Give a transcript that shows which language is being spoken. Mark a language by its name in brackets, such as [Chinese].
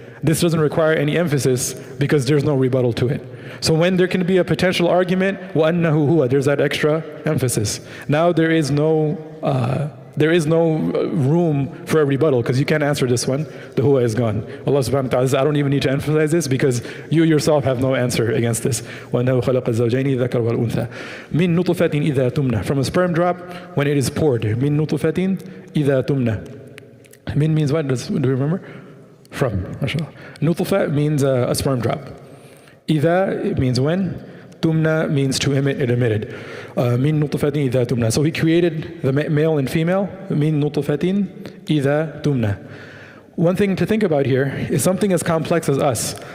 [English] This doesn't require any emphasis because there's no rebuttal to it. So when there can be a potential argument, [Arabic] وَأَنَّهُ هُوَ, [English] there's that extra emphasis. Now there is no room for a rebuttal because you can't answer this one. The huwa is gone. Allah subhanahu wa ta'ala says, I don't even need to emphasize this because you yourself have no answer against this. [Arabic] وَأَنَّهُ خَلَقَ الزَّوْجَيْنِ الذَّكَرَ وَالْأُنثَى مِن نُطْفَةٍ إِذَا تُمْنَى, [English] from a sperm drop when it is poured. [Arabic] مِن نُطْفَةٍ إِذَا تُمْنَى. [English] Min means what? Do you remember? From. MashaAllah. Nutfa means a sperm drop. إِذَا means when. Tumna means to emit, it emitted. [Arabic] Min nutfatin idha tumna. [English] So he created the male and female. [Arabic] Min nutfatin idha tumna. [English] One thing to think about here is something as complex as us.